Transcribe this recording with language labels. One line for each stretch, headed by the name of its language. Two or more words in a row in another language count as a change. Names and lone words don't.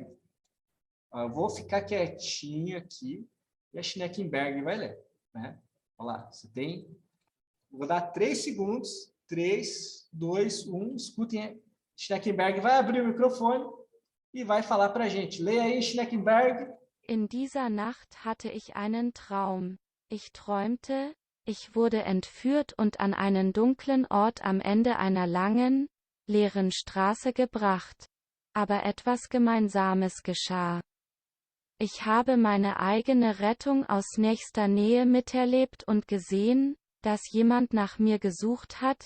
Portuguese: Eu vou ficar quietinho aqui e a Schneckenberg vai ler. Né? Olha lá, você tem... Vou dar 3 segundos. 3, 2, 1. Escutem. Schneckenberg vai abrir o microfone e vai falar para a gente. Leia aí, Schneckenberg.
German: In dieser Nacht hatte ich einen Traum. Ich träumte, ich wurde entführt und an einen dunklen Ort am Ende einer langen, leeren Straße gebracht. Aber etwas Gemeinsames geschah. Ich habe meine eigene Rettung aus nächster Nähe miterlebt und gesehen, dass jemand nach mir gesucht hat.